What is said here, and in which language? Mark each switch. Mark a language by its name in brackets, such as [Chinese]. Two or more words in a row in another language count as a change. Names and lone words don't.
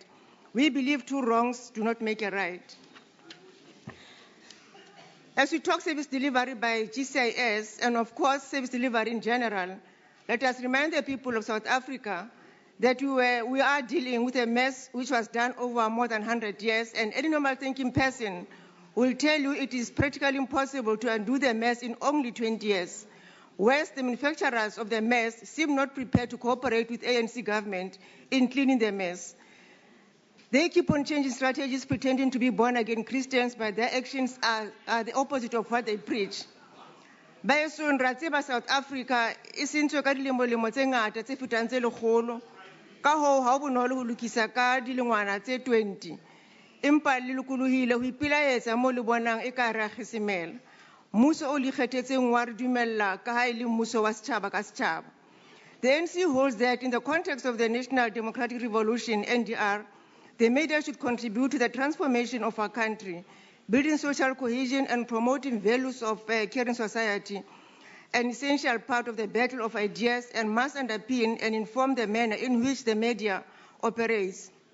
[English] We believe two wrongs do not make a right. As we talk service delivery by GCIS, and of course service delivery in general, let us remind the people of South Africa that we are dealing with a mess which was done over more than 100 years, and any normal thinking person will tell you it is practically impossible to undo the mess in only 20 years. Whereas the manufacturers of the mess seem not prepared to cooperate with ANC government in cleaning the mess. They keep on changing strategies, pretending to be born-again Christians, but their actions are the opposite of what they preach. [Southern Sotho] Baeso re tseba South Africa e sentse ka dilemo tse ngata tse fetang tse lekgolo, ka hoo ha o bonolo ho lokisa ka dilengwana tse 20. Empa le lokolohile ho ipilaetsa mo le bonang e ka re a kgesemela. Mmuso o le kgethetseng wa re dumella ka ha e le mmuso wa setjhaba ka setjhaba. [English] The ANC holds that in the context of the National Democratic Revolution, NDR, the media should contribute to the transformation of our country, building social cohesion and promoting values of a caring society, an essential part of the battle of ideas, and must underpin and inform the manner in which the media operates.